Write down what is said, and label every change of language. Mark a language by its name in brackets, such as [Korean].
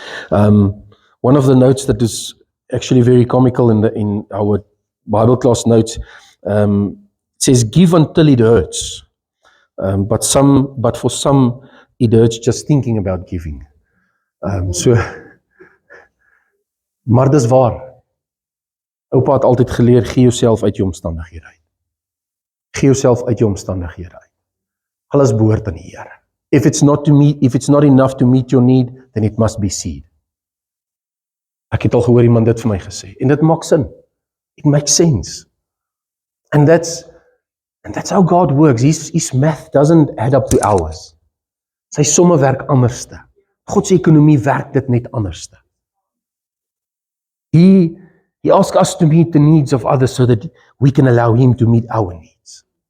[English] One of the notes that is actually very comical in our Bible class notes, says give until it hurts. But for some it hurts just thinking about giving. [Afrikaans] Maar dis waar. Oupa het altyd geleer, gee jouself uit jou omstandighede uit. Gee jouself uit jou omstandighede uit. Alles behoort aan die Here. [English] If it's not enough to meet your need, then it must be seed. [Afrikaans] Ek het al gehoor iemand dit vir my gesê. En dit maak sin. [English] It makes sense. And that's how God works. His math doesn't add up to ours. [Afrikaans] Sy somme werk anderste. God se ekonomie werk dit net anderste. [English] He asks us to meet the needs of others so that we can allow him to meet our needs.